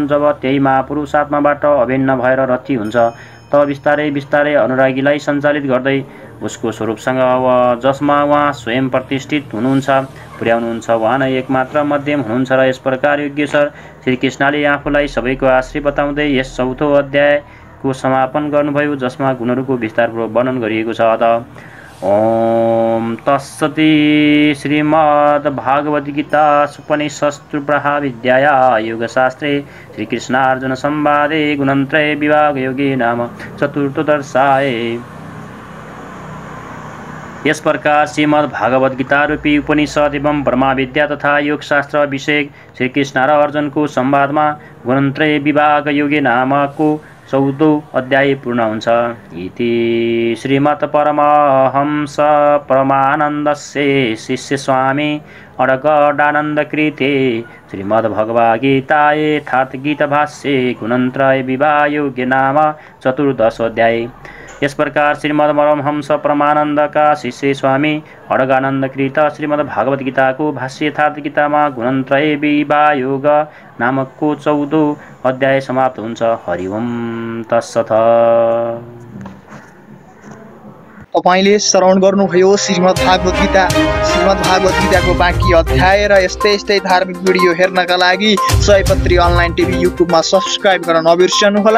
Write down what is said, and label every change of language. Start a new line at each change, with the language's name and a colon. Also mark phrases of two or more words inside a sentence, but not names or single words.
Nepali: जब त्यही महापुरुष आत्माबाट अभिन्न भएर रथी हुन्छ तब बिस्तारै बिस्तारै अनुरागीलाई सञ्चालित गर्दै उसको स्वरूपसँग जसमा उहाँ स्वयं प्रतिष्ठित हुनुहुन्छ पुर्याउनुहुन्छ। उहाँ नै एकमात्र मध्यम हुनुहुन्छ र यस प्रकार योगेश्वर श्रीकृष्णले आफूलाई सबैको आश्रय बताउँदै यस 4औं अध्यायको समापन गर्नुभयो, जसमा गुणहरूको विस्तारपूर्वक वर्णन गरिएको छ।
Sanskrit: ओम तत्सति श्रीमद्भागवद्गीता उपनिषत्सु ब्रह्मविद्याया योगशास्त्रे श्रीकृष्णार्जुन संवादे गुणत्रय विभाग योगे नाम चतुर्थोदर्शाय।
Nepali: यस प्रकार श्रीमद्भागवद्गीता रूपी उपनिषद एवं ब्रह्मविद्या तथा योगशास्त्र विषयक श्रीकृष्ण र अर्जुनको संवादमा गुणत्रय विभाग योगे नामको 14औं अध्याय पूर्ण हुन्छ।
Sanskrit: इति श्रीमत् परमहंस परमानन्दस्य शिष्य स्वामी अडगडानन्दकृते श्रीमद्भगवद्गीताये यथार्थगीताभाष्ये गुणत्रय विभाग योगे नाम 14 अध्याय।
Hindi: इस प्रकार श्रीमद् परमहंस परमानंद का शिष्य स्वामी अडगानंदकृत श्रीमद् भागवत गीता को भाष्य यथार्थ गीतामा गुणत्रय विभाग योग नामक को 14 अध्याय समाप्त हुन्छ।
Sanskrit: हरि ओम तत्सत।
Nepali: तपाईले श्रवण गर्नुभयो श्रीमद् भागवत गीताको बाँकी अध्याय र यस्तै धार्मिक भिडियो हेर्नका लागि सयपत्री अनलाइन टिभी युट्युबमा सब्स्क्राइब गर्न नबिर्सनुहोला।